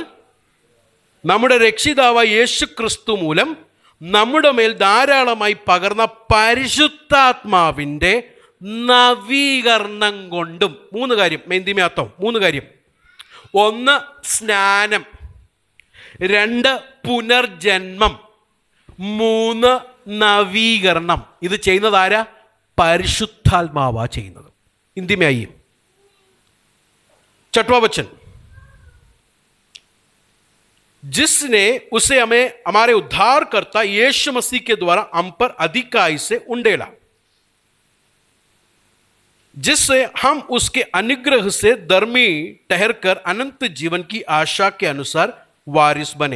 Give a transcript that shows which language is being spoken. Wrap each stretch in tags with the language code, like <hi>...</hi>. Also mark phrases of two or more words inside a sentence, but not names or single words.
<ml>നമ്മുടെ രക്ഷിതാവായ യേശു ക്രിസ്തു മൂലം നമ്മുടെ മേൽ ധാരാളമായി പകർന്ന പരിശുദ്ധാത്മാവിൻ്റെ നവീകരണം കൊണ്ടും. 3 കാര്യം. മെന്തിമയാത്തോ 3 കാര്യം. 1 സ്നാനം, 2 പുനർജന്മം, 3 നവീകരണം. ഇത് ചെയ്യുന്നത് ആരാ? പരിശുദ്ധാത്മാവാ ചെയ്യുന്നത്.</ml> <hi>हिंदी में आइए. 6वां वचन. जिसने उसे हमें हमारे उद्धारकर्ता यीशु मसीह के द्वारा हम पर अधिकाई से उंडेला, जिससे हम उसके अनुग्रह से धर्मी ठहरकर अनंत जीवन की आशा के अनुसार वारिस बने.</hi>